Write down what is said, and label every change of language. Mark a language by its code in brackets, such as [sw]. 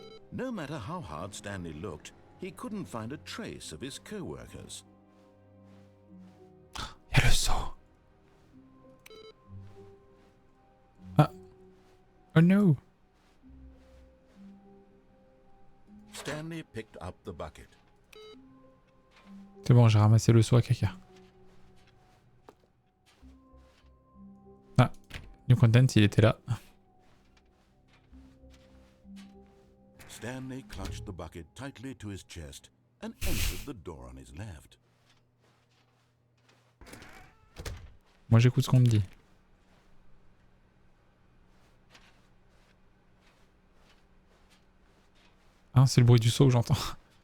[en] No matter how hard Stanley looked, he couldn't find a trace of his co-workers. [fr] Il y a le saut. [en] Ah. Oh no. Stanley picked up the bucket. [fr] C'est bon, j'ai ramassé le seau à caca. Ah, New Content, il était là. [en] Stanley clutched the bucket tightly to his chest and entered the door on his left. [fr] Moi j'écoute ce qu'on me dit. Hein, c'est le bruit du seau que j'entends.